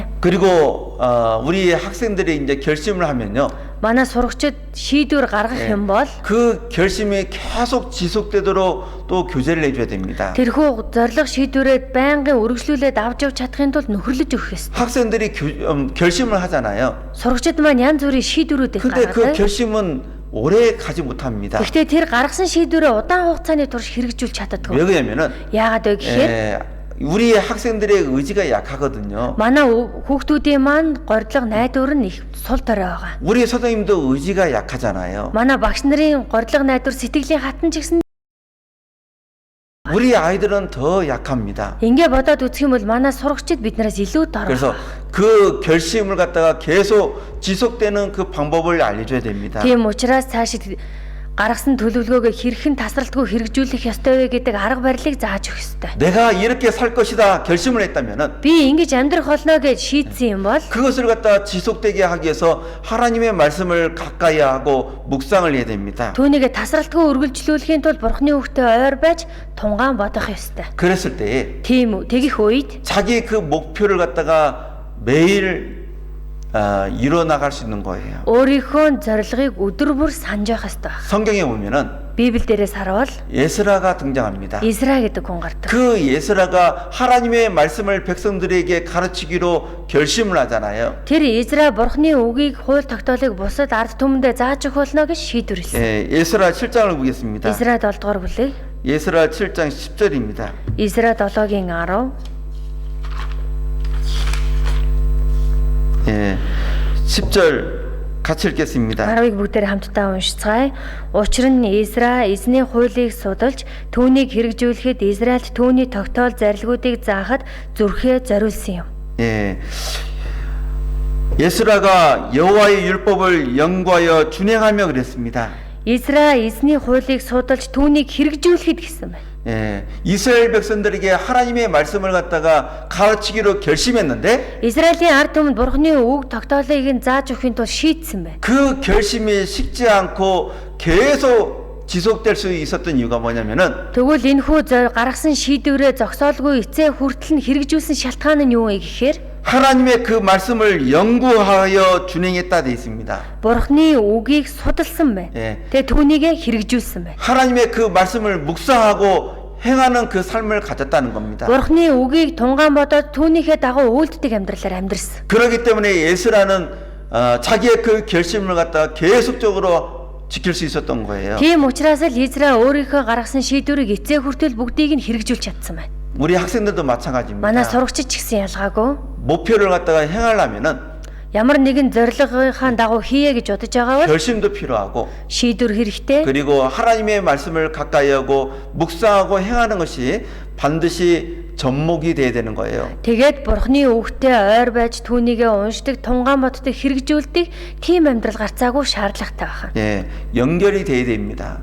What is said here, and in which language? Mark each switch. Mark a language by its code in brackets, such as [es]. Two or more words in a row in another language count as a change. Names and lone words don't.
[ko] 그리고 우리 학생들이 이제 결심을 하면요. [mn] манай сурагчид шийдвэр гаргах юм бол [ko] 그 결심이 계속 지속되도록 또 교제를 해줘야 됩니다. [mn] тэрхүү зорилго шийдвэрээ байнгын үргэлжлүүлээд авч явж чадахын тулд нөхөрлөж өгөх ёстой. [ko] 학생들이 결심을 하잖아요. [mn] сурагчид маань янз бүрийн шийдвэрүүдийг [ko] 근데 그 [mn] гаргадаг. [ko] 결심은 오래 가지 못합니다. [mn] Гэхдээ тэр гаргасан шийдвэрээ удаан хугацааны турш хэрэгжүүлж чаддаггүй. [ko] 왜 그러냐면은 [mn] Яагаад вэ гэхээр [ko] 우리 학생들의 의지가 약하거든요. [mn] манай хүүхдүүдийн маань горилго найдвар нь их сул дорой байгаа. [ko] 우리 선생님도 의지가 약하잖아요. [mn] манай багш нарын горилго найдвар сэтгэлийн хатан ч гэсэн [ko] 우리 아이들은 더 약합니다. [mn] ингээ бодоод үзэх юм бол манай сурагчид биднээс илүү дорой. [ko] 그래서 그 결심을 갖다가 계속 지속되는 그 방법을 알려줘야 됩니다. [mn] Тийм учраас цаашид гаргасан төлөвлөгөөгөө хэрхэн тасралтгүй хэрэгжүүлэх ёстой вэ гэдэг арга барилыг зааж өгөх ёстой. [ko] 내가 이렇게 살 것이다 결심을 했다면은 [mn] Би ингэж амьдрах болно гэж шийдсэн юм бол [ko] 그것을 갖다 지속되게 하기 위해서 하나님의 말씀을 가까이 하고 묵상을 해야 됩니다. [mn] түүнийг тасралтгүй үргэлжлүүлэхийн тулд Бурхны үгтэй ойр байж тунгаан бодох ёстой. [ko] 그랬을 때에 [mn] Тийм үү. Тэгэх үед [ko] 자기 그 목표를 갖다가 매일 이뤄나갈 수 있는 거예요. [mn] өөрийнхөө зорилгыг өдөр бүр санаж явах ёстой. [ko] 성경에 보면은 [mn] Библиэлдээс харуул [ko] 예스라가 등장합니다. [mn] Изра гэдэг хүн гардаг. [ko] 그 예스라가 하나님의 말씀을 백성들에게 가르치기로 결심을 하잖아요. [mn] Тэр Изра Бурхны үгийг хууль тогтоолыг бусад ард түмэндээ зааж өгөх болно гэж шийдвэрлэсэн. [ko] 예스라 7장을 보겠습니다. [mn] Изра 7 дугаар бүлэг. [ko] 예스라 7장 10절입니다. [mn] Изра 7-гийн 10. [ko] 10절 같이 읽겠습니다. [mn] 10-ыг бүгдээр хамтдаа уншицгаая. Учир нь Изра эзний хуулийг судалж түүнийг хэрэгжүүлэхэд Израильд түүний тогтоол зарилгуудыг заахад зүрхээ зориулсан юм. [ko] 예스라가 여호와의 율법을 연구하여 준행하며 그랬습니다. [mn] Изра эзний хуулийг судалж түүнийг хэрэгжүүлэхэд гэсэн байна. [ko] 예, 이스라엘 백성들에게 하나님의 말씀을 갖다가 가르치기로 결심했는데 [mn] Израилийн ард түмэнд Бурхны үг тогтоолыг нь зааж өгөхийн тулд шийдсэн байна. [ko] 그 결심이 식지 않고 계속 지속될 수 있었던 이유가 뭐냐면은 [mn] Тэгвэл энэхүү гаргасан шийдвэрээ зогсоолгүй эцээ хүртэл нь хэрэгжүүлсэн шалтгаан нь юу вэ гэхээр [ko] 하나님의 그 말씀을 연구하여 준행했다 돼 있습니다. [mn] Бурхны үгийг судалсан байна. [ko] 예. [mn] Тэгээ түүнийгээ хэрэгжүүлсэн байна. [ko] 하나님의 그 말씀을 묵상하고 행하는 그 삶을 가졌다는 겁니다. [mn] Бурхны үгийг тунгаан бодоод түүнийхээ дагуу үйлддэг амьдралаар амьдрсан. [ko] 그렇기 때문에 에스라는 자기의 그 결심을 갖다가 계속적으로 지킬 수 있었던 거예요. [mn] Тийм учраас л Израиль өөрийнхөө гаргасан шийдвэрийг эцээ хүртэл бүгдийг нь хэрэгжүүлж чадсан байна. [ko] 우리 학생들도 [mn] Манай [ko] 마찬가지입니다. [mn] сурагчид ч гэсэн ялгаагүй. [ko] 목표를 갖다가 행하려면은 [mn] Ямар нэгэн зорилгынхаа дагуу хийе гэж бодож байгаа бол [ko] 결심도 필요하고 [mn] шийдвэр хэрэгтэй. [ko] 그리고 하나님의 말씀을 가까이 하고 묵상하고 행하는 것이 반드시 접목이 돼야 되는 거예요. [mn] Тэгээд Бурхны үгтэй ойр байж түүнийгээ уншдаг, тунгаан боддог, хэрэгжүүлдэг тийм амьдрал гарцаагүй шаардлагатай байна. [ko] 예, 연결이 돼야 됩니다.